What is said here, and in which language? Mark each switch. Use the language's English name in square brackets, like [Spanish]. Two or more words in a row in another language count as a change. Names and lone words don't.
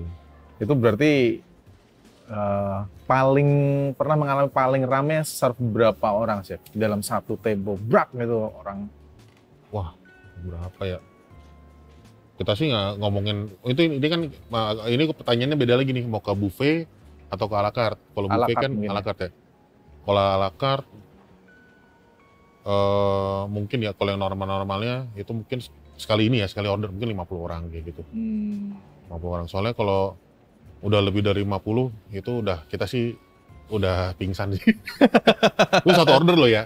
[Indonesian] Itu berarti pernah mengalami paling rame serve berapa orang chef dalam satu table brak gitu orang? Wah, berapa ya? Kita sih nggak ngomongin ini kan, ini pertanyaannya beda lagi nih, mau ke buffet atau ke [French] à la carte. [Indonesian] Kalau buffet kan [French] à la carte [Indonesian] ya. Kalau [French] à la carte [Indonesian] mungkin ya, kalau yang normalnya itu mungkin sekali order mungkin 50 orang kayak gitu. 50 orang. Soalnya kalau udah lebih dari 50 itu kita sih udah pingsan sih. Itu satu order loh ya.